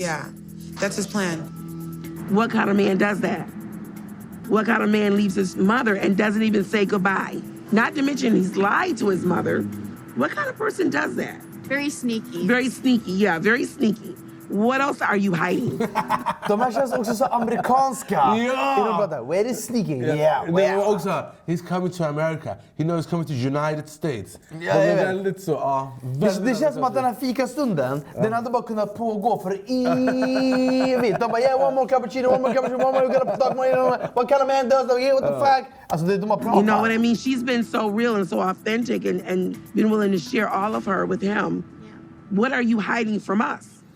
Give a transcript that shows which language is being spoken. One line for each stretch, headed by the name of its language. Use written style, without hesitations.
English: Yeah, that's his plan. What kind of man does that? What kind of man leaves his mother and doesn't even say goodbye? Not to mention he's lied to his mother. What kind of person does that? Very sneaky. Very sneaky, yeah, very sneaky. What else are you hiding?
Swedish: De här känns också så amerikanska. Ja!
English: Where is sneaking? Yeah.
Swedish: Det var också,
English: he's coming to America. He knows he's coming to United States.
Swedish: Ja, De är väldigt så, det känns som att den här fikastunden, den hade bara kunnat pågå för evigt. De bara,
English: yeah, one more cappuccino, one more cappuccino, one more, you gotta talk more, what kind of man does that? What the fuck?
Swedish: Alltså, de har pratat.
English: You know what I mean? She's been so real and so authentic and been willing to share all of her with him. What are you hiding from us?